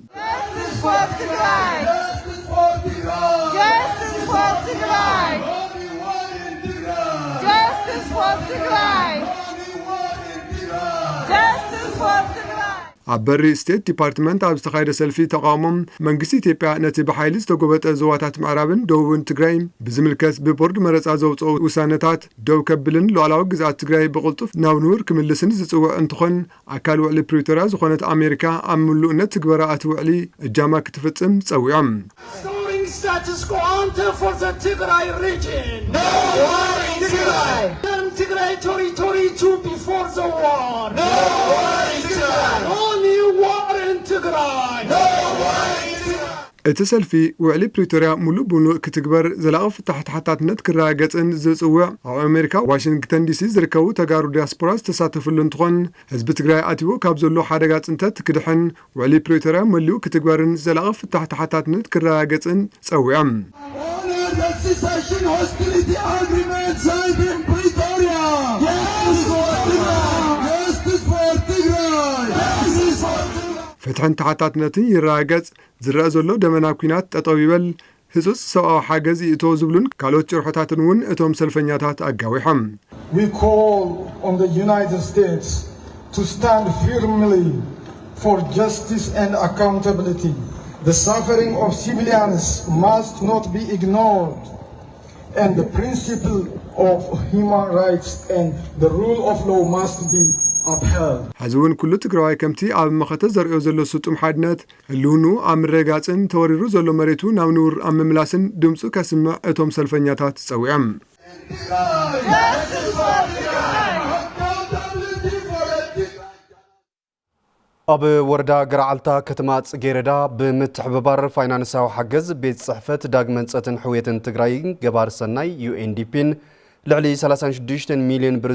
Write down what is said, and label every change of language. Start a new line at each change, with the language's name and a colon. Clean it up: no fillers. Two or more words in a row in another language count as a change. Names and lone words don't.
Tigrinya: ኣብ በሪ ስቴት ዲፓርትመንት ኣብ ዝተኻየደ ሰልፊ ተቃውሞም መንግስቲ ኢትዮጵያ ነቲ ብሓይሊ ዝተጎበጠ ዞባታት ምዕራብን ደቡብን ትግራይ ብዝምልከት ብቦርድ መረፃ ዘውፅኦ ውሳነታት ደው ከብልን ሉዓላዊ ግዝኣት ትግራይ ብቕልጡፍ ናብ ንቡር ክምልስን ዝፅውዕ እንትኾን ኣካል ውዕሊ ፕሪቶሪያ ዝኾነት ኣሜሪካ ኣብ ምሉእነት ትግበራ እቲ ውዕሊ እጃማ ክትፍጽም ፀዊዖም
English: status quo ante for the Tigray region. No war in Tigray. Tigray territory too before the war. No war in Tigray. Only war in Tigray. No war in Tigray.
Tigrinya: እቲ ሰልፊ ውዕሊ ፕሪቶሪያ ሙሉእ በሙሉእ ክትግበር ዘላቒ ፍታሕታሕትነት ክረጋገፅን ዝጽውዕ ኣብ ኣሜሪካ ዋሽንግተን ዲሲ ዝርከቡ ተጋሩ ዲያስፖራ ዝተሳተፍሉ እንትኾን ህዝቢ ትግራይ ኣትዎ ካብ ዘሎ ሓደጋ ጽንተት ክድሕን ውዕሊ ፕሪቶሪያ መሊኡ ክትግበርን ዘላቒ ፍታሕታሕትነት ክረጋገፅን ጸዊዖም ፍትሕን ተሓታትነትን ይረጋገጽ ዝረአ ዘሎ ደመና ኩናት ጠጠው ይበል ህጹጽ ሰብኣዊ ሓገዝ ይእቶ ዝብሉን ካልኦት ጭርሖታትን እውን እቶም ሰልፈኛታት ኣጋዊሖም
English: We call on the United States to stand firmly for justice and accountability. The suffering of civilians must not be ignored and the principle of human rights and the rule of law must be
Tigrinya: ሕዚ እውን ኩሉ ትግራዋይ ከምቲ ኣብ መኸተ ዘርእዮ ዘሎ ስጡም ሓድነት ህልውኑ ኣብ ምረጋፅን ተወሪሩ ዘሎ መሬቱ ናብ ንቡር ኣብ ምምላስን ድምፁ ከስምዕ እቶም ሰልፈኛታት ፀዊዖም ኣብ ወረዳ ገራዓልታ ከተማ ጽጌረዳ ብምትሕብባር ፋይናንሳዊ ሓገዝ ቤት ጽሕፈት ዳግመንፀትን ሕውየትን ትግራይ ገባር ሰናይ UNDPን ልዕሊ 36 ሚሊዮን ብር